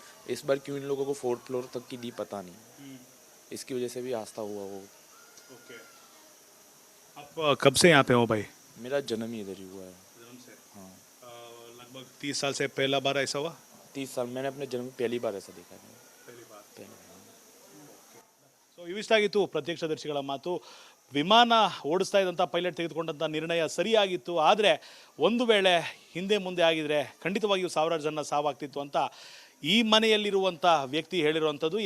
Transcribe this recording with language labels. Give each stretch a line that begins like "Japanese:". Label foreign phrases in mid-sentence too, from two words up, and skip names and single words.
Hindi: इस बार क्यों इन लोगों को 4th फ्लोर तक की दी पता नहीं, इसकी वजह से भी आस्था हुआ वो। ओके। आप कब से यहाँ पे हो भाई? मेरा जन्म ही इधर ही हुआ है। हाँ, लगभग 30 साल से पहला बार ऐसा हुआ? 30 साल मैंने अपने जन्म में पहली बार ऐसा देखा है।
Kannada: ಸೊ ಇವಿಷ್ಟಾಗಿತ್ತು ಪ್ರತ್ಯಕ್ಷದರ್ಶಿಗಳ ಮಾತು. ವಿಮಾನ ಓಡಿಸ್ತಾ ಇದ್ದಂಥ ಪೈಲಟ್ ತೆಗೆದುಕೊಂಡಂಥ ನಿರ್ಣಯ ಸರಿಯಾಗಿತ್ತು. ಆದರೆ ಒಂದು ವೇಳೆ ಹಿಂದೆ ಮುಂದೆ ಆಗಿದ್ರೆ ಖಂಡಿತವಾಗಿಯೂ ಸಾವಿರಾರು ಜನ ಸಾವಾಗ್ತಿತ್ತು ಅಂತ ಈ ಮನೆಯಲ್ಲಿರುವಂಥ ವ್ಯಕ್ತಿ ಹೇಳಿರುವಂಥದ್ದು.